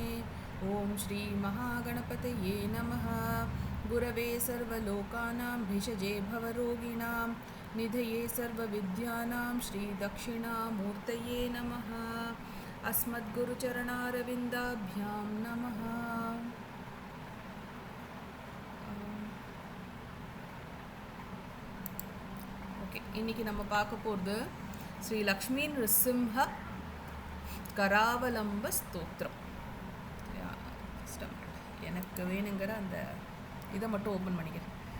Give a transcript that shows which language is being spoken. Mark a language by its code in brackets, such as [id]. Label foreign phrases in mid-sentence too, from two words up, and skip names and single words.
[sa] ॐ श्रीमहागणपतये नमः। गुरवे सर्वलोकानां भिषजे भवरोगिणां निधये सर्वविद्यानां श्रीदक्षिणामूर्तये नमः। अस्मद्गुरुचरणारविन्दाभ्यां नमः। [ta] ஓகே, இன்றைக்கி நம்ம பார்க்க போகிறது ஸ்ரீ லக்ஷ்மி நிருசிம்ஹ கராவலம்ப ஸ்தோத்திரம். எனக்கு வேணுங்கிற அந்த இதை மட்டும் ஓப்பன் பண்ணிக்கிறேன்.